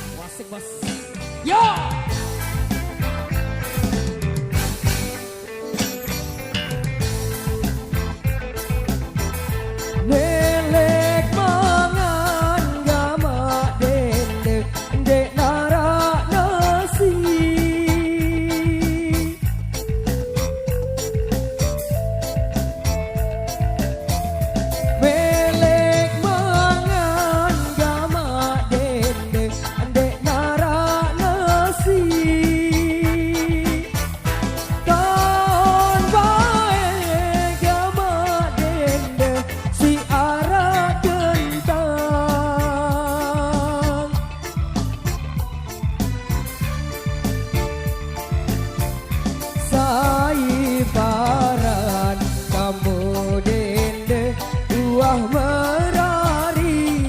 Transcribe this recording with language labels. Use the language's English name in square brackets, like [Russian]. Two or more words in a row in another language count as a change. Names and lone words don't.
[Indonesian] Asik bos. [Sasak] Yo. Lelek mangan gamak dendek dek narak nasi. Lelek mangan gamak dendek dek narak nasi. Kawan baik gamak dendek si arah kentang. Sai paran kamu dende buah merari.